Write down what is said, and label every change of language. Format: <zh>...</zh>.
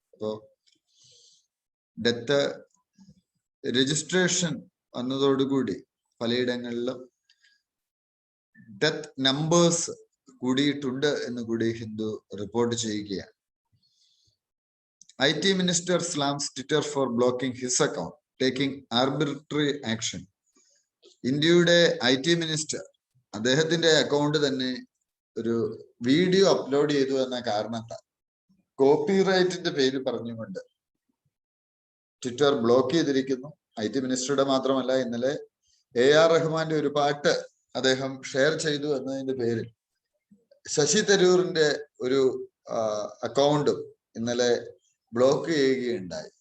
<ml>അപ്പോ death registration വന്നതോടുകൂടി പലയിടങ്ങളിലും ഡെത്ത് നമ്പേഴ്സ് കൂടിയിട്ടുണ്ട് എന്ന് കൂടി ഹിന്ദു റിപ്പോർട്ട് ചെയ്യുകയാണ്.</ml> <en>IT Minister slams Twitter for blocking his account, taking arbitrary action.</en> <ml>ഇന്ത്യയുടെ IT മിനിസ്റ്റർ അദ്ദേഹത്തിന്റെ അക്കൗണ്ട് തന്നെ ഒരു വീഡിയോ അപ്ലോഡ് ചെയ്തു എന്ന കാരണത്താൽ കോപ്പിറൈറ്റിന്റെ പേര് പറഞ്ഞുകൊണ്ട് ട്വിറ്റർ ബ്ലോക്ക് ചെയ്തിരിക്കുന്നു. IT മിനിസ്റ്ററുടെ മാത്രമല്ല, ഇന്നലെ AR റഹ്മാന്റെ ഒരു പാട്ട് അദ്ദേഹം ഷെയർ ചെയ്തു എന്നതിന്റെ പേരിൽ ശശി തരൂറിന്റെ ഒരു അക്കൗണ്ടും ഇന്നലെ ബ്ലോക്ക് ചെയ്യുകയുണ്ടായി.</ml>